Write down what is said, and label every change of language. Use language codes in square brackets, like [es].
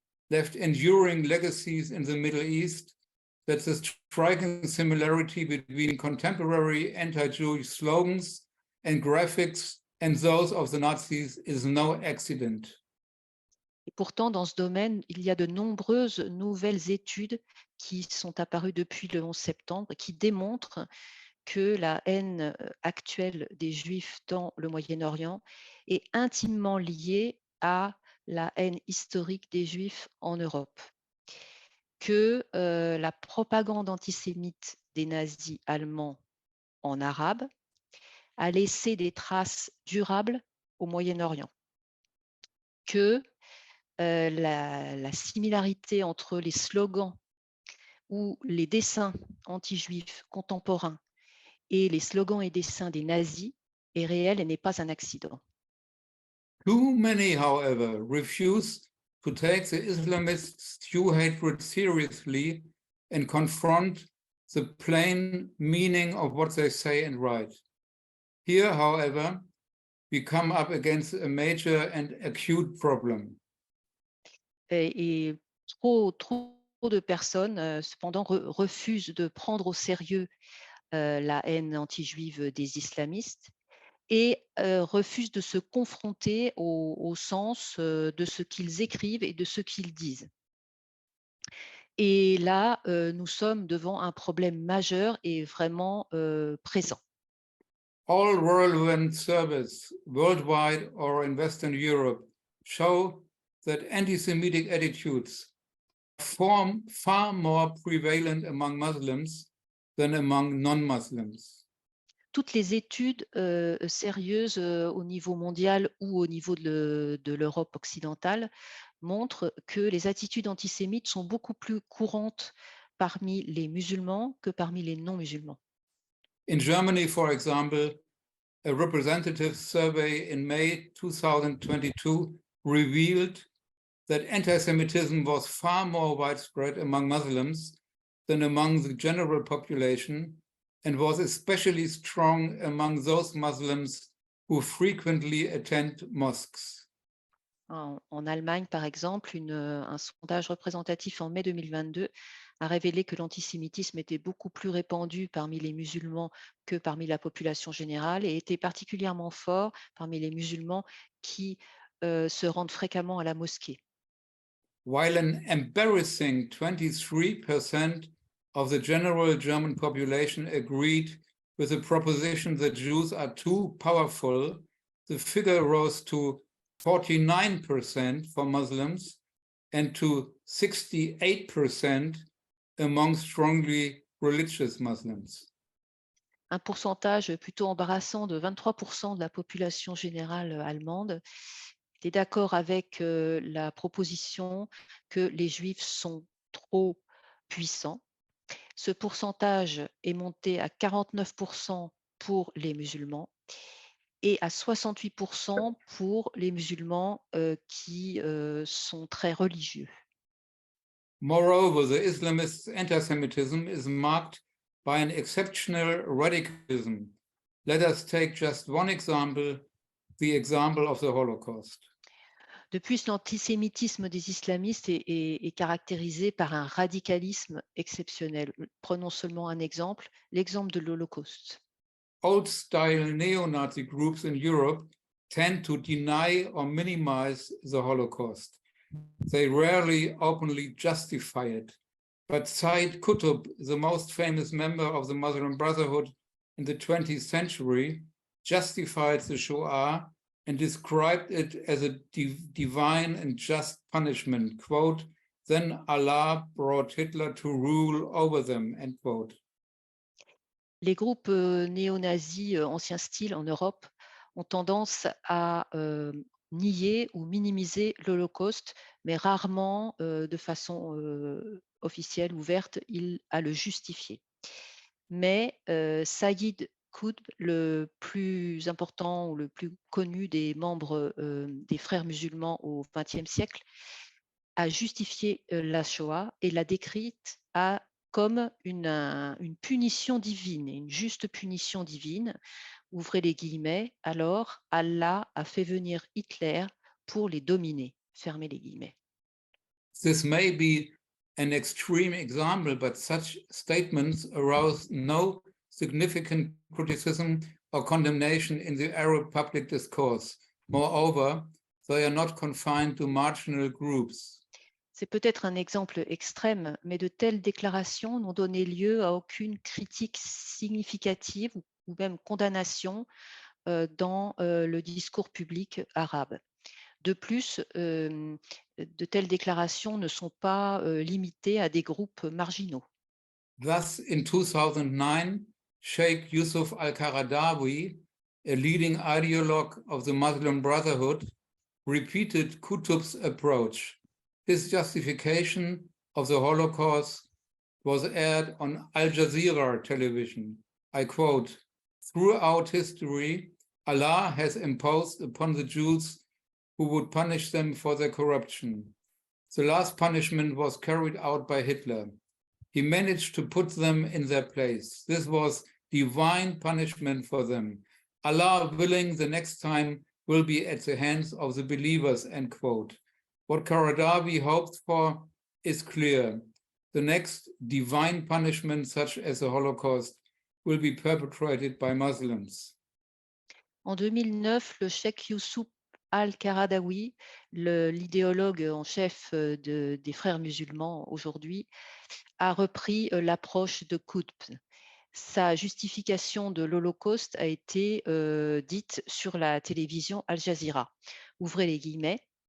[en] left enduring legacies in the Middle East, that the striking similarity between contemporary anti-Jewish slogans and graphics and those of the Nazis is no accident. [fr] Et pourtant, dans ce domaine, il y a de nombreuses nouvelles études qui sont apparues depuis le 11 septembre qui démontrent que la haine actuelle des Juifs dans le Moyen-Orient est intimement liée à la haine historique des Juifs en Europe, que la propagande antisémite des nazis allemands en arabe a laissé des traces durables au Moyen-Orient, que la similarité entre les slogans ou les dessins anti-juifs contemporains et les slogans et dessins des nazis est réelle et n'est pas un accident. [en] Too many, however, refuse to take the Islamist Jew hatred seriously and confront the plain meaning of what they say and write. Here, however, we come up against a major and acute problem. [fr] Et trop de personnes, cependant, refusent de prendre au sérieux la haine anti-juive des islamistes et refusent de se confronter au sens de ce qu'ils écrivent et de ce qu'ils disent. Et là, nous sommes devant un problème majeur et vraiment présent. [en] All relevant surveys, worldwide or in Western Europe, show that anti-Semitic attitudes are far more prevalent among Muslims than among non-Muslims. [fr] Toutes les études sérieuses au niveau mondial ou au niveau de l'Europe occidentale montrent que les attitudes antisémites sont beaucoup plus courantes parmi les musulmans que parmi les non-musulmans. [en] In Germany, for example, a representative survey in May 2022 revealed that anti-Semitism was far more widespread among Muslims than among the general population, and was especially strong among those Muslims who frequently attend mosques. [fr] En Allemagne, par exemple, un sondage représentatif en mai 2022 a révélé que l'antisémitisme était beaucoup plus répandu parmi les musulmans que parmi la population générale et était particulièrement fort parmi les musulmans qui se rendent fréquemment à la mosquée. [en] While an embarrassing 23% of the general German population agreed with the proposition that Jews are too powerful, the figure rose to 49% for Muslims and to 68% among strongly religious Muslims. [fr] Un pourcentage plutôt embarrassant de 23% de la population générale allemande était d'accord avec la proposition que les Juifs sont trop puissants. Ce pourcentage est monté à 49% pour les musulmans et à 68% pour les musulmans qui sont très religieux. [en] Moreover, the Islamist anti-Semitism is marked by an exceptional radicalism. Let us take just one example, the example of the Holocaust. [fr] De plus, l'antisémitisme des islamistes est caractérisé par un radicalisme exceptionnel. Prenons seulement un exemple, l'exemple de l'Holocauste. [en] Old-style neo-Nazi groups in Europe tend to deny or minimize the Holocaust. They rarely openly justify it. But Said Qutb, the most famous member of the Muslim Brotherhood in the 20th century, justified the Shoah and described it as a divine and just punishment. Quote, then Allah brought Hitler to rule over them, end quote. [fr] Les groupes néo-nazis ancien style en Europe ont tendance à nier ou minimiser l'Holocauste, mais rarement de façon officielle, ouverte, à le justifier. Mais Saïd Qutb, le plus important ou le plus connu des membres des frères musulmans au XXe siècle, a justifié la Shoah et l'a décrite comme une punition divine, une juste punition divine. Ouvrez les guillemets, alors Allah a fait venir Hitler pour les dominer. Fermez les guillemets. [en] This may be an extreme example, but such statements arouse no significant criticism or condemnation in the Arab public discourse. Moreover, they are not confined to marginal groups. [fr] C'est peut-être un exemple extrême, mais de telles déclarations n'ont donné lieu à aucune critique significative ou même condamnation dans le discours public arabe. De plus, de telles déclarations ne sont pas limitées à des groupes marginaux. [en] Thus, in 2009, Sheikh Yusuf al-Qaradawi, a leading ideologue of the Muslim Brotherhood, repeated Qutb's approach. His justification of the Holocaust was aired on Al Jazeera television. I quote, throughout history, Allah has imposed upon the Jews who would punish them for their corruption. The last punishment was carried out by Hitler. He managed to put them in their place. This was divine punishment for them. Allah willing, the next time will be at the hands of the believers, end quote. What Qaradawi hoped for is clear. The next divine punishment, such as the Holocaust, will be perpetrated by Muslims. [fr] En 2009, le cheikh Youssouf al-Qaradawi, l'idéologue en chef des frères musulmans aujourd'hui, a repris l'approche de Qutb. Sa justification de l'Holocauste a été dite sur la télévision Al Jazeera. Ouvrez les guillemets.